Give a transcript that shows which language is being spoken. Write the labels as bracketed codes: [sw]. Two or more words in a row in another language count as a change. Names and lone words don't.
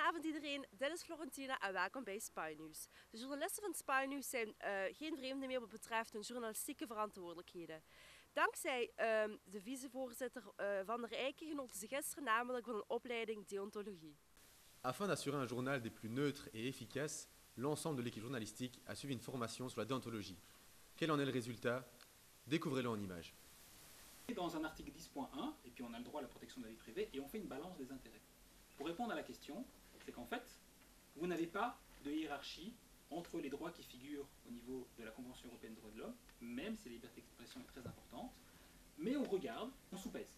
[nl] iedereen, dit is Florentina en welkom bij Spy News. De journalisten van Spy News zijn geen vreemden meer wat betreft hun journalistieke verantwoordelijkheden. Dankzij de vicevoorzitter Van der Eycken genoten ze gisteren namelijk van een opleiding deontologie. [fr] Afin d'assurer un journal des plus neutres et efficaces, l'ensemble de l'équipe journalistique a suivi une formation sur la déontologie. Quel en est le résultat? Découvrez-le en images. Dans un article 10.1, et puis on a le droit à la protection de la vie privée, et on fait une balance des intérêts. Pour répondre à la question, c'est qu'en fait, vous n'avez pas de hiérarchie entre les droits qui figurent au niveau de la Convention européenne des droits de l'homme, même si la liberté d'expression est très importante, mais on regarde, on sous-pèse.